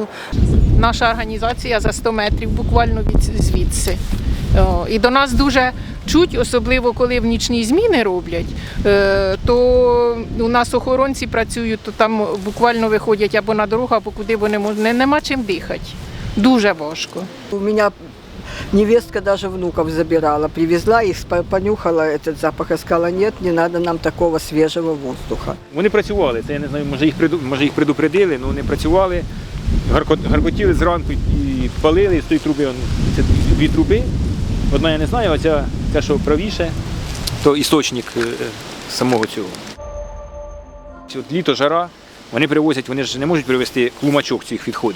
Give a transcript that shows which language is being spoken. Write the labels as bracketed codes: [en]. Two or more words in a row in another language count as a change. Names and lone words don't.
[uk] Наша організація за 100 метрів буквально звідси. І до нас дуже чуть, особливо коли в нічні зміни роблять, то у нас охоронці працюють, то там буквально виходять або на дорогу, або куди вони можуть, нема чим дихати. Дуже важко. [ru] У меня невестка даже внуков забирала, привезла их, понюхала этот запах и сказала, нет, не надо нам такого свежего воздуха. [uk] Вони працювали, це я не знаю, може їх предупредили, але вони працювали, гаркотіли зранку і палили з тої труби. Це дві труби. Одна я не знаю, а ця, що правіше, то істочник самого цього. От літо, жара, вони привозять, вони ж не можуть привезти клумачок цих відходів.